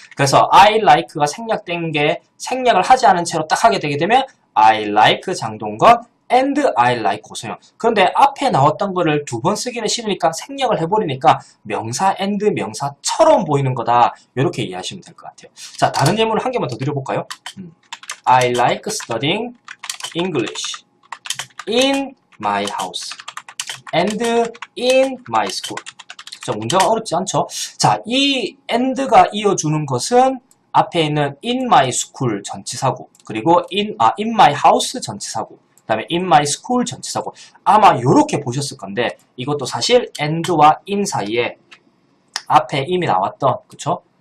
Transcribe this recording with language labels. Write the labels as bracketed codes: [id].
[ko] 그래서 I like가 생략을 하지 않은 채로 딱 하게 되게 되면 [en] I like 장동건 and I like 고소영. [ko] 그런데 앞에 나왔던 거를 두 번 쓰기는 싫으니까 생략을 해버리니까 명사 and 명사처럼 보이는 거다. 이렇게 이해하시면 될 것 같아요. 자, 다른 예문을 한 개만 더 드려볼까요? [en] I like studying English in my house and in my school. [ko] 문장은 어렵지 않죠? 자, 이 and가 이어주는 것은 앞에 있는 [en] in my school [ko] 전치사고, 그리고 [en] in my house [ko] 전치사고, 다음에 [en] in my school [ko] 전치사고 아마 이렇게 보셨을 건데 이것도 사실 and와 in 사이에 앞에 이미 나왔던 그쵸?